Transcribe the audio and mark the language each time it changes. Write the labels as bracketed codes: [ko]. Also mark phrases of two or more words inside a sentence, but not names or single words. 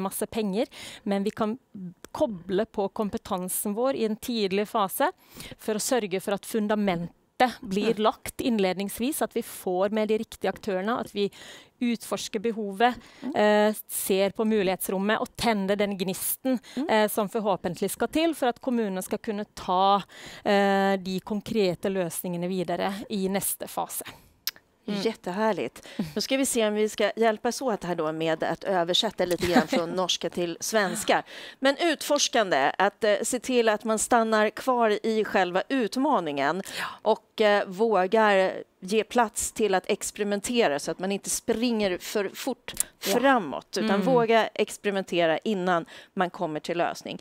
[no] masse penger, men vi kan koble på kompetansen vår i en tidlig fase for å sørge for at fundamentet blir lagt innledningsvis, at vi får med de riktige aktørene, at vi utforsker behovet, ser på mulighetsrommet og tenner den gnisten som forhåpentlig skal til for at kommunene skal kunne ta de konkrete løsningene videre i neste fase. [sv] Jättehärligt. Nu ska vi se om vi ska hjälpas åt här då med att översätta lite grann från norska till svenska. Men utforskande, att se till att man stannar kvar i själva utmaningen och vågar ge plats till att experimentera så att man inte springer för fort framåt, utan våga experimentera innan man kommer till lösning.